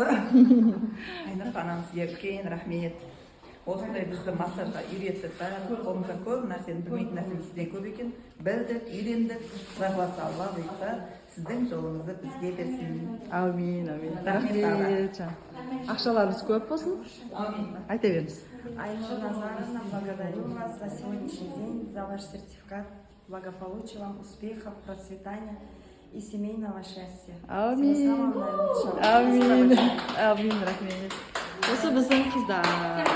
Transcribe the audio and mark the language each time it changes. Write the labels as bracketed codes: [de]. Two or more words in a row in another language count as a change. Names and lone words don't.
[kk] Айнұр ханым, сізге үлкен рахмет. Осындай бізді массажға үйретті. Қолымыздан көп нәрсені білмейтін нәрсені сізден көп екен. Білдік, үйрендік. Құдай қаласа Алла бұйырса, сіздің жолыңызды бізге берсін. Амин. Рахмет. Ақшаларыңыз көп болсын. Айта беріңіз. Айнур Назаровна, [ru] благодарю вас за сегодняшний день, за ваш сертификат. Благополучия вам, успехов, процветания и семейного счастья. Амин. Всего самого наилучшего. [kk] Амин. Рахмет. Осы біздің қыздар.